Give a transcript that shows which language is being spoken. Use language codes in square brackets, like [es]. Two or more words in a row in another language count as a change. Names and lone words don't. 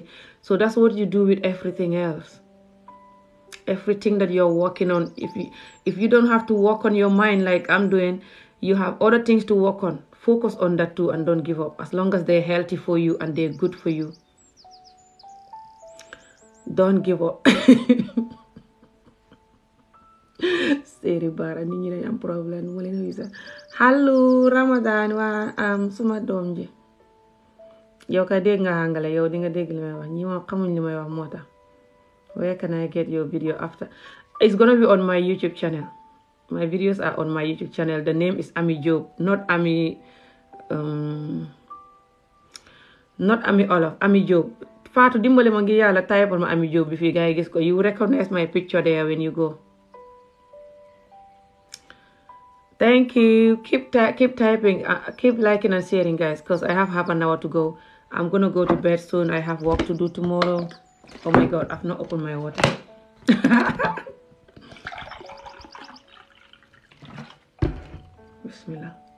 [en] So that's what you do with everything else. Everything that you're working on. If you don't have to work on your mind like I'm doing, you have other things to work on. Focus on that too and don't give up. As long as they're healthy for you and they're good for you. Don't give up. [wo] Seri bara nit ñi dañ am problème mo leen wisa hallo Ramadan waa suma doom ji yow ka dégg nga Hangale yow di nga dégg li may wax ñi ma xamuñ li may wax moo tax. [en] Where can I get your video after? It's gonna be on my YouTube channel. My videos are on my YouTube channel. The name is Ami Jobe, not Ami Olof, Ami Jobe. [wo] Fatou dimbale ma ngir yàlla type ma Ami Jobe bi fii gaay gis ko. [en] You recognize my picture there when you go. Thank you. Keep typing. Keep liking and sharing, guys, because I have half an hour to go. I'm going to go to bed soon. I have work to do tomorrow. Oh, my God. I've not opened my water. Bismillah.